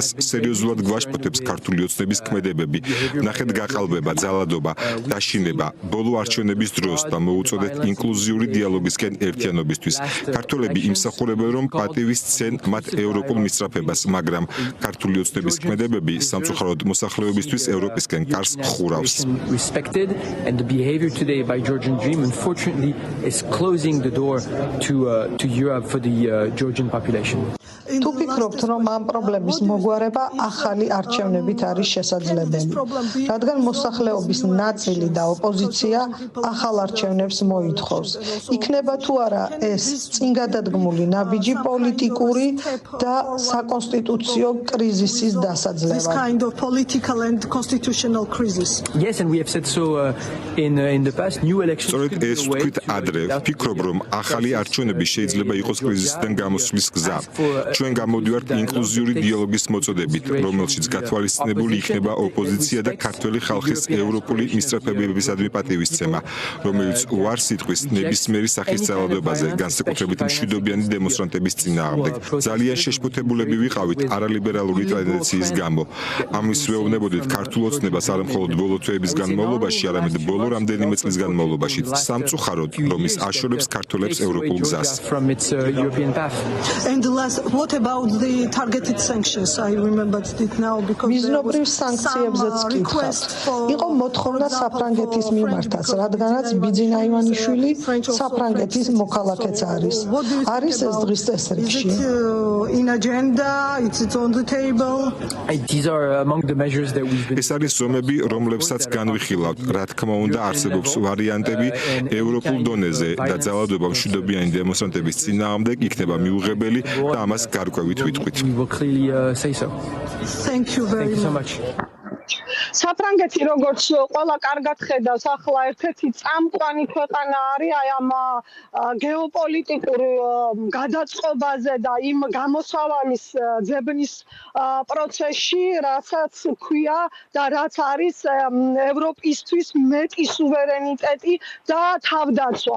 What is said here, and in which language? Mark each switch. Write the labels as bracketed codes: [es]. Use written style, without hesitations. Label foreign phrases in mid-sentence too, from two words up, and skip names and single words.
[ka] სერიოზულად გვაშფოთებს ქართული ოცნების ქმედებები. ნახეთ გაყალბება, ძალადობა, დაშინება ბოლო არჩევნების დროს და მოუწოდეთ ინკლუზიური დიალოგისკენ ერთიანობისთვის. ქართველები იმსახურებენ, რომ პატივი სცენ მათ ევროპულ მისწრაფებას, მაგრამ ქართული ოცნების ქმედებები სამწუხაროდ მოსახლეობისთვის ევროპისკენ კარს ხურავს. [en] To Europe for the Georgian population. [ka] თუ ფიქრობთ, რომ ამ პრობლემის მოგვარება ახალი არჩევნებით არის შესაძლებელი, რადგან მოსახლეობის ნაწილი და ოპოზიცია ახალ არჩევნებს მოითხოვს. იქნება თუ არა ეს წინ გადადგმული ნაბიჯი პოლიტიკური და საკონსტიტუციო კრიზისის დასაძლევად? [en] Yes, and we have said so in the past. New elections. [ka] სწორედ ეს ვთქვით ადრე. ვფიქრობ, რომ ახალი არჩევნები შეიძლება იყოს კრიზისიდან გამოსვლის გზა. ჩვენ გამოდივართ ინკლუზიური დიალოგის მოწოდებით, რომელშიც გათვალისწინებული იქნება ოპოზიცია და ქართველი ხალხის ევროპული მისწრაფებებისადმი პატივისცემა, რომელიც უარს იტყვის ნებისმიერი სახის ძალადობაზე, განსაკუთრებით მშვიდობიანი დემონსტრანტების წინააღმდეგ. ძალიან შეშფოთებულები ვიყავით არალიბერალური ტრადიციის გამო. ამის ვეუბნებოდით ქართულ ოცნებას არა მხოლოდ ბოლო თვეების განმავლობაში, არამედ ბოლო რამდენიმე წლის განმავლობაში. სამწუხაროდ, რომ ის აშორებს ქართველებს ევროპულ გზას. From its European path. [en] And the last, what about the targeted sanctions? I remembered it now because [ka] მიზნობრივ სანქციებზეც გითხავთ. იყო მოთხოვნა საფრანგეთის მიმართაც, რადგანაც ბიძინა ივანიშვილი საფრანგეთის მოქალაქეც არის. არის ეს დღის წესრიგში? [en] in agenda, it's on the table. These are among the measures that we've been. [ka] ეს არის ზომები, რომლებსაც განვიხილავთ. რა თქმა უნდა, არსებობს ვარიანტები ევროპულ დონეზე და ძალადობა მშვიდობიანი დემონსტრანტების წინააღმდეგ იქნება მიუღებელი და ამას გარკვევით ვიტყვით. [en] We will clearly say so. Thank you very much. [ka] საფრანგეთი როგორც ყველა კარგად ხედავს, ახლა ერთ-ერთი წამყვანი ქვეყანა არის აი ამ გეოპოლიტიკურ გადაწყობაზე და იმ გამოსავალის ძებნის პროცესში, რასაც ქვია და რაც არის ევროპისთვის მეტი სუვერენიტეტი და თავდაცვა.